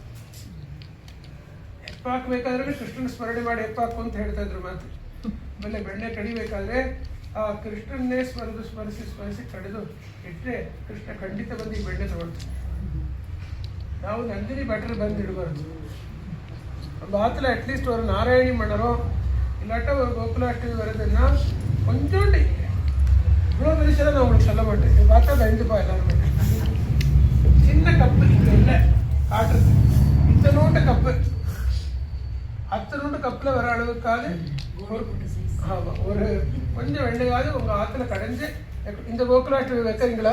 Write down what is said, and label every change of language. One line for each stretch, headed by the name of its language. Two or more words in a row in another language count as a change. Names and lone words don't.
Kannada: ಹೆಪ್ಪಾಕ್ಬೇಕಾದ್ರೆ ಕೃಷ್ಣನ ಸ್ಮರಣೆ ಮಾಡಿ ಹೆಪ್ಪಾಕು ಅಂತ ಹೇಳ್ತಾ ಇದ್ರು ಮಾತು. ಆಮೇಲೆ ಬೆಣ್ಣೆ ಕಡಿಬೇಕಾದ್ರೆ ಆ ಕೃಷ್ಣನ್ನೇ ಸ್ಮರಿಸಿ ಕಡಿದು ಇಟ್ಟರೆ ಕೃಷ್ಣ ಖಂಡಿತ ಬಂದು ಈ ಬೆಣ್ಣೆ ತಗೊಳ್ತಾರೆ. ನಾವು ನಂದಿನಿ ಭಟ್ರು ಬಂದು ಇಡಬಾರ್ದು.
Tamil: நம்ம ஆற்றுல அட்லீஸ்ட் ஒரு நாராயணி மன்னரோ இல்லாட்டா ஒரு கோகுலாஷ்டமி வரதுன்னா கொஞ்சோண்டு இவ்வளோ பெருசாக நான் உங்களுக்கு சொல்ல மாட்டேன். இது பார்த்தா பயந்துப்பா எல்லாருமே. சின்ன கப்பு இங்கே இல்லை காட்டுறது, இத்தனோண்டு கப்பு, அத்தனோண்டு கப்பில் வர அளவுக்காவது ஒரு ஆமாம் ஒரு கொஞ்சம் வெண்டையாவது உங்கள் ஆற்றுல கடைஞ்சு இந்த கோகுலாஷ்டமி வைக்கிறீங்களா?